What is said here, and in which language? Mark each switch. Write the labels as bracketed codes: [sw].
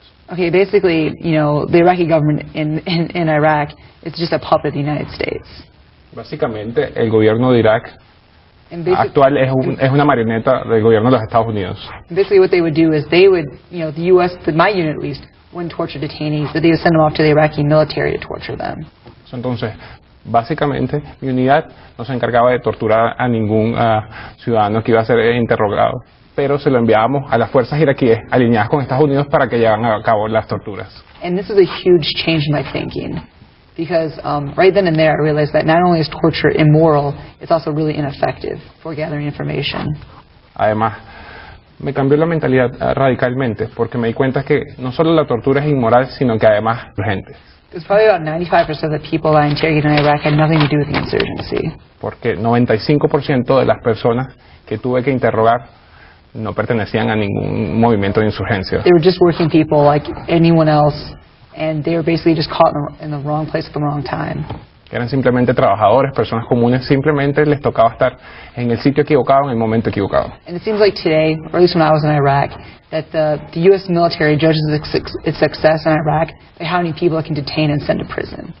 [en] Okay, basically, the Iraqi government in Iraq is just a puppet of the United States. [es] Básicamente, el gobierno de Irak actual es una marioneta del gobierno de los Estados Unidos. [en] Basically, what they would do is they would, the U.S., my unit at least, wouldn't torture detainees, but they would send them off to the Iraqi military to torture them. [es] Entonces, básicamente, mi unidad no se encargaba de torturar a ningún ciudadano que iba a ser interrogado, pero se lo enviábamos a las fuerzas iraquíes alineadas con Estados Unidos para que llevaran a cabo las torturas. [en] And this is a huge change in my thinking. Because right then and there, I realized that not only is torture immoral, it's also really ineffective for gathering information. [es] Además, me cambió la mentalidad radicalmente, porque me di cuenta que no solo la tortura es inmoral, sino que además es urgente. [en] Because probably about 95% of the people I interrogated in Iraq had nothing to do with the insurgency. [es] Porque 95% de las personas que tuve que interrogar no pertenecían a ningún movimiento de insurgencia. [en] They were just working people like anyone else, and they were basically just caught in the wrong place at the wrong time. [es] Eran simplemente trabajadores, personas comunes, simplemente les tocaba estar en el sitio equivocado, en el momento equivocado. [en] And it seems like today, or at least when I was in Iraq, that the U.S. military judges its success in Iraq by how many people it can detain and send to prison.